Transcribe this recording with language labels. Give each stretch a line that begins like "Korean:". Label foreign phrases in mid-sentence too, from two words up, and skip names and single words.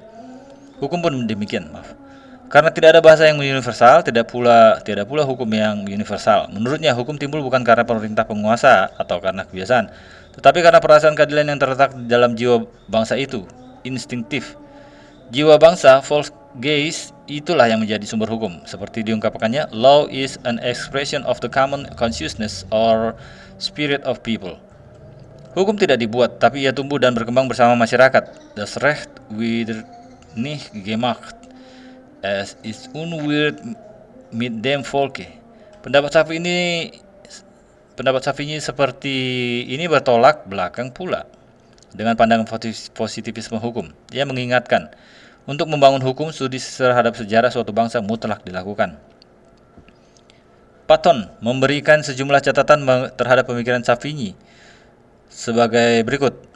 Indonesian: Hukum pun demikian, Karena tidak ada bahasa yang universal, tidak pula hukum yang universal. Menurutnya, hukum timbul bukan karena pemerintah penguasa atau karena kebiasaan, Tetapi karena perasaan keadilan yang terletak di dalam jiwa bangsa itu, instinktif, jiwa bangsa, Volksgeist, itulah yang menjadi sumber hukum. Seperti diungkapkannya,
English: law is an expression of the common consciousness or spirit of people.
Indonesian: Hukum tidak dibuat, tapi ia tumbuh dan berkembang bersama masyarakat.
German: Das Recht wird nicht gemacht, es ist unwird mit dem Volke.
Indonesian: Pendapat Safi ini seperti ini bertolak belakang pula dengan pandangan positivisme hukum. Dia mengingatkan, untuk membangun hukum, studi terhadap sejarah suatu bangsa mutlak dilakukan. Patton memberikan sejumlah catatan terhadap pemikiran Savigny sebagai berikut.